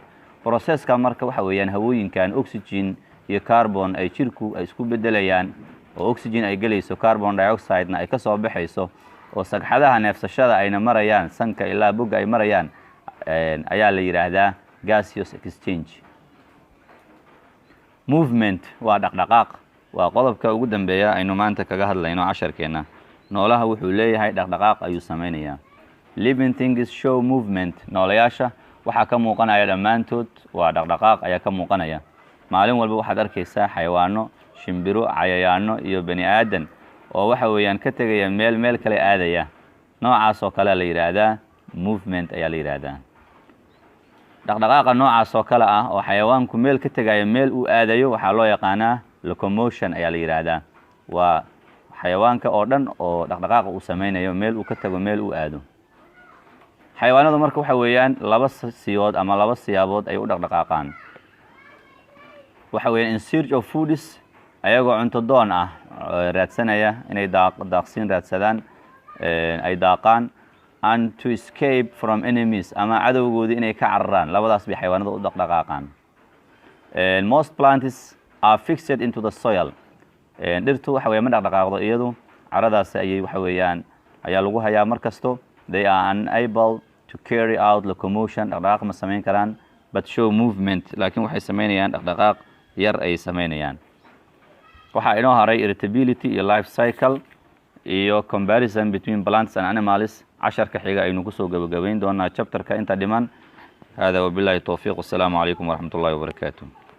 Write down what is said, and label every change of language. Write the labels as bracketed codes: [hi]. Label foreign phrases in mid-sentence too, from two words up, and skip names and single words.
[so] processka marka waxa weeyaan hawooyinkan oxygen iyo carbon ay jirku ay isku bedelayaan oo oxygen ay gelayso carbon dioxide na ay ka soo baxayso oo sagxadaha neefsashada ayna marayaan sanka ilaa bogga ay marayaan ayaa la yiraahdaa [en] gaseous exchange. [so] movement waa dhaqdhaqaaq waa qodobka ugu dambeeya aynu maanta kaga hadlayno casharkeena. noolaha wuxuu leeyahay dhaqdhaqaaq ayuu sameynayaa. [en] living things show movement [so] noolayaasha waxa ka muuqanaya dhamaantood waa dhaqdhaqaaq ayaa ka muuqanaya. maalin walba waxaad arkaysaa xayawaano shimbiro cayayaano iyo bani aadan oo waxa weeyaan ka tagaya meel kale aadaya noocaas oo kale la yiraahdaa movement ayaa la yiraahdaa. dhaqdhaqaaqa noocaas oo kale ah oo xayawaanku meel ka tagaya meel uu aadayo waxa loo yaqaanaa locomotion ayaa la yiraahdaa. waa xayawaanka oo dhan oo dhaqdhaqaaqa uu sameynayo meel uu ka tago meel uu aado xayawaanadu marka waxa weeyaan laba siyood ama laba siyaabood ay u dhaqdhaqaaqaan waxa weeyaan [en] in search of [so] foods ayagoo cunto doon ah raadsanaya inay daaqsiin raadsadaan ay daaqaan [en] and to escape from enemies [so] ama cadowgoodii inay ka cararaan labadaas bay xayawaanadu u dhaqdhaqaaqaan [en] most plants are fixed into the soil [so] dhirtu waxa weeye ma dhaqdhaqaaqdo iyadu caradaas ayay waxa weeyaan ayaa lagu hayaa mar kasto [en] they are unable to carry out locomotion [so] dhaqdhaqaaq ma samayn karaan [en] but show movement [so] laakiin waxay samaynayaan dhaqdhaqaaq yar ay samaynayaan waxaa inoo haray irritability iyo life cycle iyo [en] comparison between plants and animals [so] casharka xiga aynu kusoo gabagabayn doonaa chapterka inta dhiman hada [ar] وبالله التوفيق والسلام عليكم ورحمة الله وبركاته